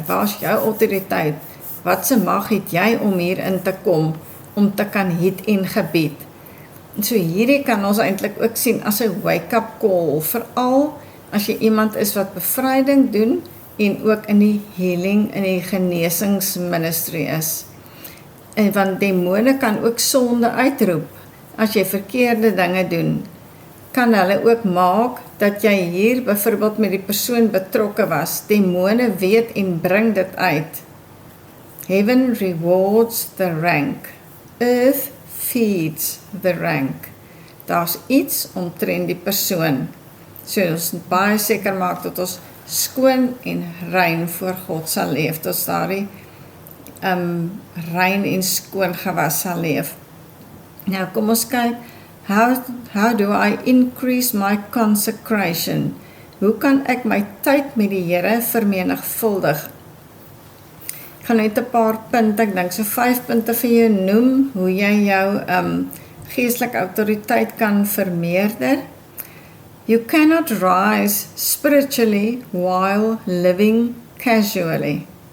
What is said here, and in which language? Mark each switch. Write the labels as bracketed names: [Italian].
[Afrikaans] Waar is jou autoriteit? Wat se mag het jy om hier in te kom, om te kan hid en gebied? En so hierdie kan ons eintlik ook sien as 'n wake-up call, veral as jy iemand is wat bevryding doen, en ook in die healing, in die genesingsministry is. En want demone kan ook sonde uitroep. As jy verkeerde dinge doen, kan hulle ook maak, dat jy hier byvoorbeeld met die persoon betrokke was. Demone weet en bring dit uit. [English] Heaven rewards the rank. Earth feeds the rank. [Afrikaans] Daar's iets omtrent die persoon. So ons baie seker maak dat ons skoon en rein voor God sal leef, tot daardie rein en skoon gewas sal leef. Nou kom ons kyk, [English] how do I increase my consecration? [Afrikaans] Hoe kan ek my tyd met die Here vermenigvuldig? Ek gaan net 'n paar punte, ek dink so 5 punte vir jou noem, hoe jy jou geestelike autoriteit kan vermeerder. [English] You cannot rise spiritually while living casually.